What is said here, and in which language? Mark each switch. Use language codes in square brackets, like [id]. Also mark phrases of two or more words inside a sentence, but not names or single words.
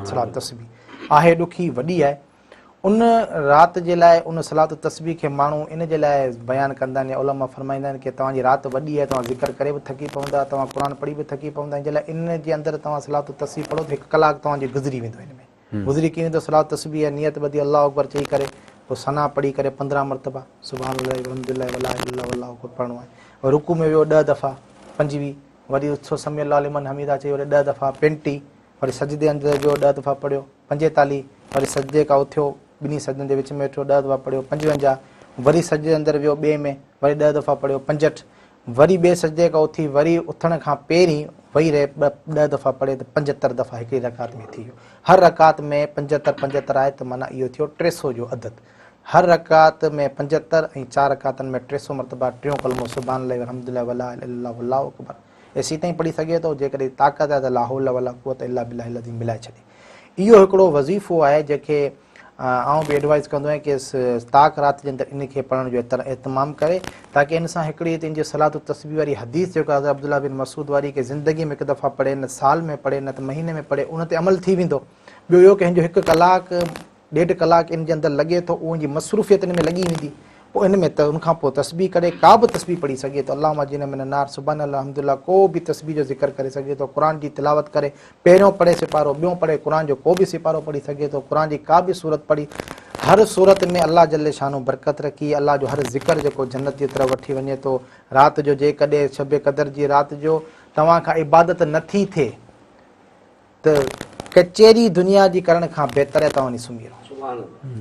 [sd] सलात तस्बीह आहे ॾुखी, वॾी आहे, उन राति जे लाइ उन सलात तस्बीह खे माण्हू इन जे लाइ बयानु कंदा आहिनि या उलमा फरमाईंदा आहिनि कि तव्हांजी राति वॾी आहे, तव्हां ज़िक्र करे बि थकी पवंदा, तव्हां क़ुर पढ़ी बि थकी पवंदा, इन जे लाइ इन जे अंदरि तव्हां सलात तस्बीह पढ़ो त 1 कलाक तव्हांजी गुज़री वेंदो, हिन में गुज़री की वेंदो। सलात तस्बीह नियत ॿधी [ar] الله أكبر [sd] चई करे पोइ सना पढ़ी करे 15 मरतबा [ar] سبحان الله والحمد لله ولا إله إلا الله والله أكبر [sd] पढ़णो आहे। और रुकू में वियो 10 दफ़ा, 25, वरी [ar] سمع الله لمن حمده [sd] चई वरी 10 दफ़ा, 35, वरी सजदे अंदरि वियो 10 दफ़ा पढ़ियो, 45, वरी सजदे खां उथियो, ॿिन्ही सजदनि जे विच में वेठो 10 दफ़ा पढ़ियो, 55, वरी सजदे अंदरि वियो ॿिए में, वरी 10 दफ़ा पढ़ियो, 65, वरी ॿिए सजदे खां उथी वरी उथण खां पहिरीं वेही रहे 10 दफ़ा पढ़े त 75 दफ़ा हिकिड़ी रकात में थी वियो। हर रकात में 75 आहे त माना इहो थियो 300 जो अदद। हर रकात में 75 ऐं 4 रकातनि में 300 मरतबा टियों कलमो [ar] سبحان الله الحمد لله ولا إله إلا الله الله أكبر [sd] एसी ताईं पढ़ी सघे थो। जेकॾहिं ताक़त आहे त [ar] لا حول ولا قوة إلا بالله العظيم [sd] मिलाए छॾे। इहो हिकिड़ो वज़ीफ़ो आहे जेके आउं बि एडवाइस कंदो आहियां कि ताक़ राति जे अंदरि इन खे पढ़ण जो एतमाम करे, ताकी इन सां हिकिड़ी तुंहिंजी सलात तस्बीह वारी हदीस जेको आहे अब्दुल्ला बिन मसूद वारी कि ज़िंदगी में हिकु दफ़ा पढ़े, न साल में पढ़े, न त महीने में पढ़े, उन ते अमल थी वेंदो। ॿियो इहो कंहिंजो 1 कलाक 1.5 कलाक इन जे अंदरि लॻे थो, उन जी मसरूफ़ियत इन में लॻी वेंदी। पोइ इन में त उनखां पोइ तस्बीह करे का बि तस्बीह पढ़ी सघे थो। [ar] اللهم أجرنا من النار، سبحان الله، الحمد لله, [sd] को बि तस्बीह जो ज़िक्र करे सघे थो। क़ुरान जी तिलावत करे, पहिरियों पढ़े सिपारो, ॿियों पढ़े क़ुरान जो को बि सिपारो पढ़ी सघे थो। क़ुरान जी का बि सूरत पढ़ी, हर सूरत में [ar] الله جل شانه [sd] बरकत रखी। अल्लाह जो हर ज़िक्र जेको जन्नत जी तरफ़ वठी वञे थो। राति जो जेकॾहिं शब क़दर जी राति जो तव्हां खां इबादत नथी थिए त कचेरी दुनिया जी करण खां बहितर आहे तव्हां वञी सुम्ही रहो।